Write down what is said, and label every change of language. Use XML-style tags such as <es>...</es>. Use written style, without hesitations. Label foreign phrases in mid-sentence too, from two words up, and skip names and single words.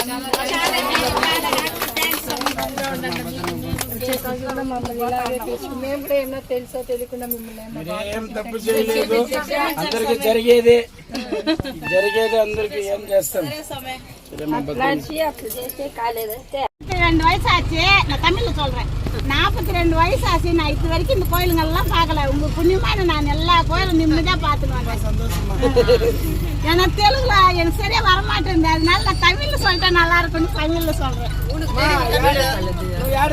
<te>మేము కూడా ఏమన్నా తెలుసో తెలియకుండా మిమ్మల్ని ఏం తప్పు చేయలేదు. అందరికి జరిగేది అందరికి ఏం చేస్తాం. అట్లా చేస్తే కాలేదంటే</te> <ta>42 வயசு ஆச்சு. நான் தமிழ்ல சொல்றேன். 42 வயசு ஆச்சு. நான் இது வரைக்கும் இந்த கோயிலுங்கெல்லாம் பார்க்கல. உங்க புண்ணியமான நான் எல்லா கோயிலும் நிம்மதியா பார்த்துட்டு வந்தேன். எனக்கு தெலுங்குல எனக்கு சரியா வரமாட்டேன். அதனால நான் தமிழ்ல சொல்லிட்டேன் நல்லா இருக்கும்னு தமிழ்ல சொல்றேன்.</ta>